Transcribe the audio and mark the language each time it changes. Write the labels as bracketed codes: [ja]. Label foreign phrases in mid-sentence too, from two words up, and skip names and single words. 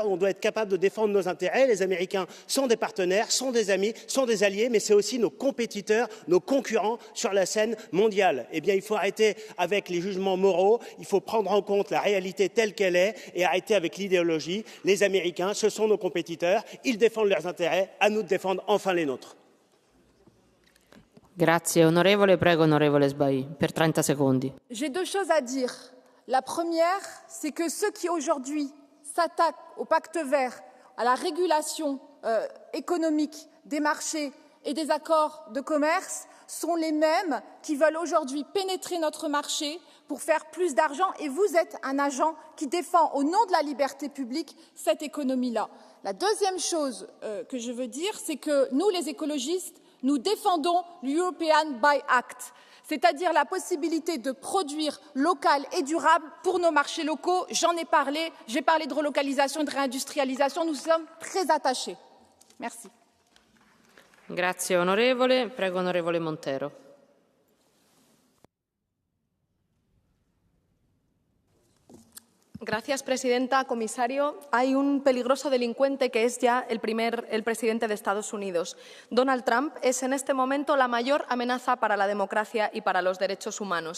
[fr] On doit être capable de défendre nos intérêts. Les Américains sont des partenaires, sont des amis, sont des alliés, mais c'est aussi nos compétiteurs, nos concurrents sur la scène mondiale. Eh bien, il faut arrêter avec les jugements moraux, il faut prendre en compte la réalité telle qu'elle est et arrêter avec l'idéologie. Les Américains, ce sont nos compétiteurs, ils défendent leurs intérêts, à nous de défendre enfin les nôtres. [it] Grazie, onorevole. Prego, onorevole Sbai, per 30 secondi. [fr] J'ai deux choses à dire. La première, c'est que ceux qui aujourd'hui s'attaquent au pacte vert, à la régulation économique des marchés et des accords de commerce sont les mêmes qui veulent aujourd'hui pénétrer notre marché pour faire plus d'argent et vous êtes un agent qui défend au nom de la liberté publique cette économie-là. La deuxième chose que je veux dire, c'est que nous, les écologistes, nous défendons l'European Buy Act, c'est-à-dire la possibilité de produire local et durable pour nos marchés locaux. J'en ai parlé, j'ai parlé de relocalisation, de réindustrialisation, nous sommes très attachés. Merci. [it] Grazie onorevole. Prego onorevole Montero. [es] Gracias, presidenta. Comisario, hay un peligroso delincuente que es ya el presidente de Estados Unidos. Donald Trump es en este momento la mayor amenaza para la democracia y para los derechos humanos.